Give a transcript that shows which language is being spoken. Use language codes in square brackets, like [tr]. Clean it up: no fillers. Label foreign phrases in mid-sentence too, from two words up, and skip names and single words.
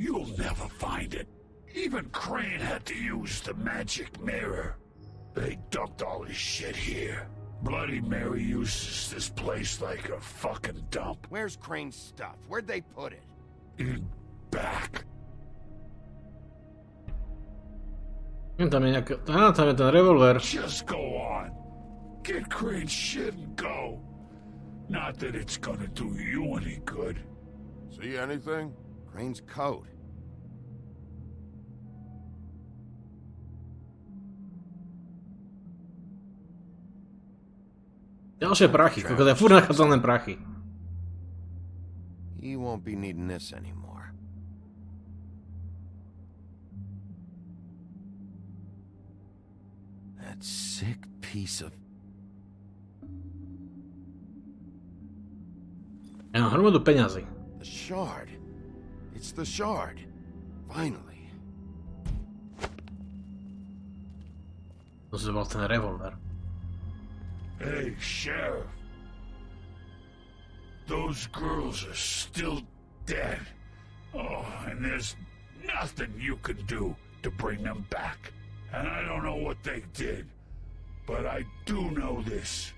[en] You'll never find it. Even Crane had to use the magic mirror. They dumped all his shit here. Bloody Mary uses this place like a fucking dump. Where's Crane's stuff? Where'd they put it? In back. [sk] Tam je nejaká... tam je ten revolver. [en] Just go on. Get Crane's shit and go. Not that it's gonna do you any good. See anything? Crane's coat. [sk] Ďalšie prachy, koľko ja furt nachádzam len prachy. [en] He won't be needing this anymore. That sick piece of... [sk] Ja mám hromadu peňazí. [en] The shard. It's the shard. Finally. [sk] To bol ten revolver. [en] Hey, Sheriff. Those girls are still dead. Oh, and there's nothing you can do to bring them back. And I don't know what they did, but I do know this.